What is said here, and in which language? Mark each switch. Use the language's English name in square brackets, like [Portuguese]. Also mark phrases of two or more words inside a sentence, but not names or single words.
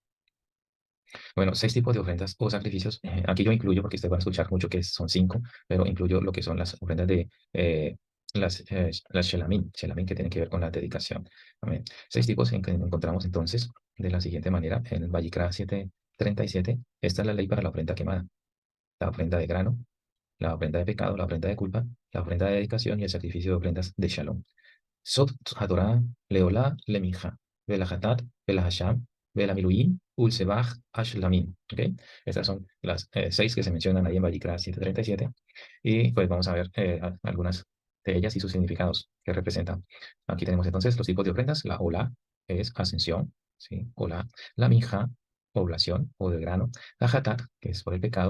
[Spanish] Bueno, 6 tipos de ofrendas o sacrificios. Aquí yo incluyo, porque ustedes van a escuchar mucho que son 5, pero incluyo lo que son las ofrendas de las shelamim que tienen que ver con la dedicación. Amén. 6 tipos en que encontramos entonces de la siguiente manera en el Vayikra 7:37. Esta es la ley para la ofrenda quemada, la ofrenda de grano, la ofrenda de pecado, la ofrenda de culpa, la ofrenda de dedicación y el sacrificio de ofrendas de shalom. [Hebrew] זאת התורה לעלה למנחה ולחטאת ולאשם ולמלואים ולזבח השלמים. [Spanish] ¿Ok? Estas son las 6 que se mencionan ahí en Vayikra 7:37. Y pues vamos a ver algunas de ellas y sus significados que representan. Aquí tenemos entonces los tipos de ofrendas. La Olá es ascensión, ¿sí? Olá. La Mija, población o de grano. La Hatat, que es por el pecado.